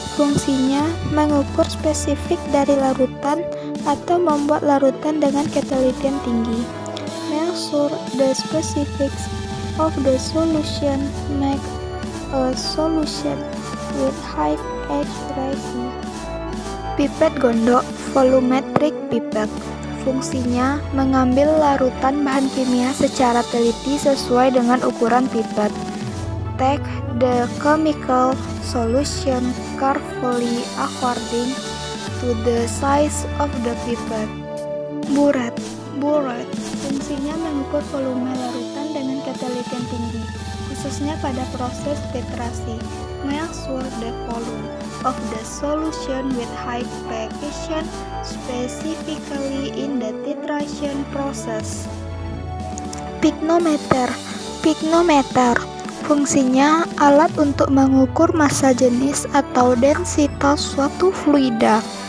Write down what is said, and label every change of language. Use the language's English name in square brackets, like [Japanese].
[Indonesian] Fungsinya mengukur spesifik dari larutan atau membuat larutan dengan ketelitian tinggi. [English] Measure the specifics of the solution, make a solution with high accuracy. [Indonesian] Pipet gondok, volumetric pipette. Fungsinya mengambil larutan bahan kimia secara teliti sesuai dengan ukuran pipet. [English] Take the chemical solution carefully according to the size of the pipette. Buret. [Indonesian] Fungsinya mengukur volume larutan dengan ketelitian tinggi, khususnya pada proses titrasi. [English] Measure the volume of the solution with high precision, specifically in the titration process. [Indonesian] Pignometer. Fungsinya alat untuk mengukur massa jenis atau densitas suatu fluida.